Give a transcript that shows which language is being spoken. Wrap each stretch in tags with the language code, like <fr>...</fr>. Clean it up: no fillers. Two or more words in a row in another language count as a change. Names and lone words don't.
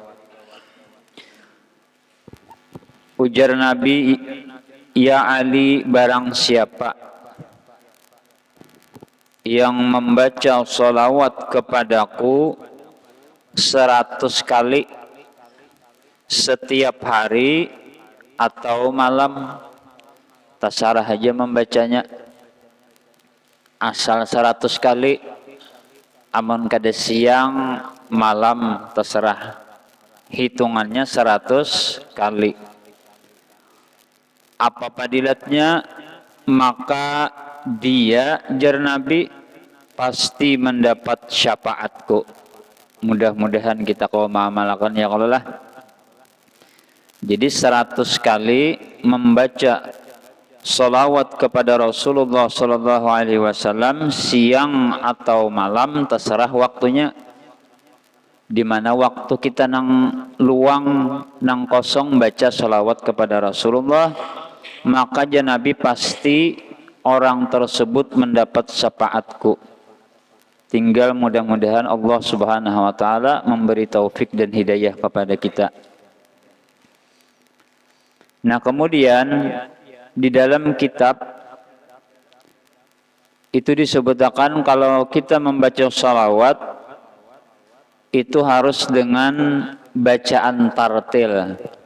<id>Ujar Nabi, "Ya Ali, barang siapa yang membaca salawat kepadaku 100 kali setiap hari atau malam,"</id> <bjn>tasarah aja membacanya, asal 100 kali, amun kada siang malam terserah, hitungannya 100 kali. Apa padilatnya?</bjn> <id>Maka dia, jar Nabi, pasti mendapat syafaatku. Mudah-mudahan kita kau mengamalkan ya Allah lah. Jadi 100 kali membaca salawat kepada Rasulullah</id> <ar>صلى الله عليه وسلم</ar> <id>siang atau malam, terserah waktunya. Di mana waktu kita nang luang, nang kosong baca salawat kepada Rasulullah, maka ya Nabi pasti orang tersebut mendapat syafaatku. Tinggal mudah-mudahan Allah</id> <ar>سبحانه وتعالى</ar> <id>memberi taufik dan hidayah kepada kita. Nah, kemudian di dalam kitab itu disebutkan kalau kita membaca salawat itu harus dengan bacaan tartil.</id>